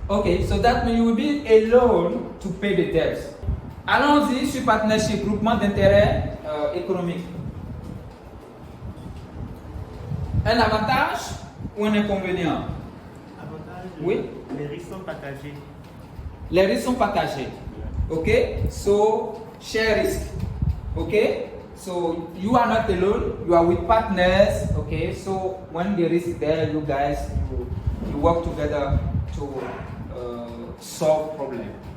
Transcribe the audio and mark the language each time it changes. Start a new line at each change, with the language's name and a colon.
English: Okay, so that means you will be alone to pay the debts.
French: Allons-y sur partnership, groupement d'intérêt économique. Un avantage ou un inconvénient? Avantage, Oui. les risques sont partagés. Les risques sont partagés.
English: Okay, so share risk. Okay, so you are not alone, you are with partners. Okay, so when the risk is there, you guys you work together to solve problem.